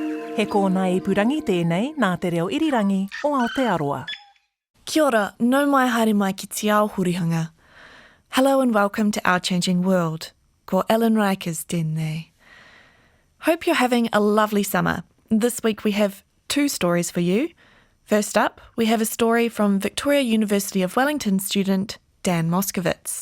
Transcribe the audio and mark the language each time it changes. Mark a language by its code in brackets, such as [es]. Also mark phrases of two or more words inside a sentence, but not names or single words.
[mi] He kōna ipurangi tēnei nā te reo irirangi o Aotearoa. Kia ora, nau mai haere mai ki te ao hurihanga. [en] Hello and welcome to Our Changing World. [mi] Ko Ellen Rikers tēnei. [en] Hope you're having a lovely summer. This week we have 2 stories for you. First up, we have a story from Victoria University of Wellington student Dan Moskovitz.